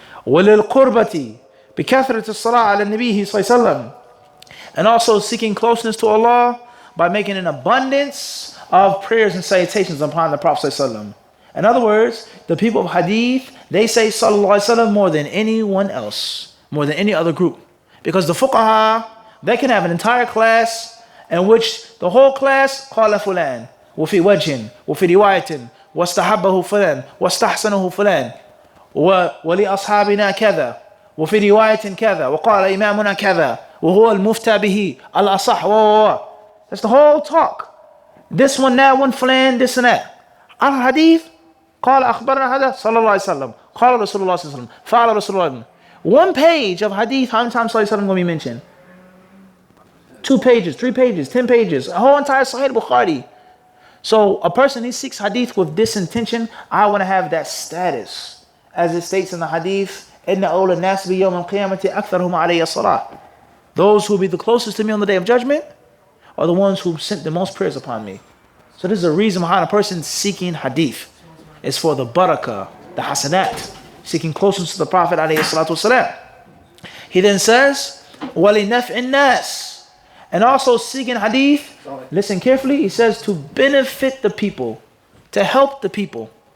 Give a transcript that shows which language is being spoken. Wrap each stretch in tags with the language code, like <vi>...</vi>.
<ar>وَلِلْقُرْبَةِ بِكَثْرَةِ الصَّلَاةِ عَلَى النَّبِيِّ صَلَّى اللَّهُ عَلَيْهِ وَسَلَّمَ,</ar> <en>and also seeking closeness to Allah by making an abundance of prayers and salutations upon the Prophet ﷺ. In other words, the people of Hadith, they say Sallallahu Alaihi Wasallam more than anyone else, more than any other group. Because the fuqaha, they can have an entire class in which the whole class</en> <ar>قال فلان وفي وجه وفي رواية واستحبه فلان واستحسنه فلان ولأصحابنا كذا وفي رواية كذا وقال إمامنا كذا وهو المفتى به الأصح.</ar> <en>That's the whole talk. This one, that one, فلان, this and that.</en> <ar>Al-Hadith قال أخبرنا هذا صلى الله عليه وسلم قال رسول الله صلى الله عليه وسلم فعل رسول الله.</ar> <en>One page of Hadith, how many times Sallallahu Alaihi Wasallam going to be mentioned? 2 pages, 3 pages, 10 pages, a whole entire Sahih Bukhari. So a person who seeks Hadith with this intention, I want to have that status. As it states in the Hadith,</en> <ar>إِنَّ أَوْلَى النَّاسِ بِيَوْمِ الْقِيَامَةِ أَكْثَرُهُمْ عَلَيَّ الصَّلَاةِ.</ar> <en>Those who will be the closest to me on the day of judgment are the ones who sent the most prayers upon me. So this is a reason behind a person seeking Hadith. It's for the barakah, the hasanat, seeking closeness to the Prophet ﷺ. He then says,</en> <ar>وَلِنَفْعِ النَّاسِ,</ar> <en>and also seeking Hadith, listen carefully, he says to benefit the people, to help the people.</en>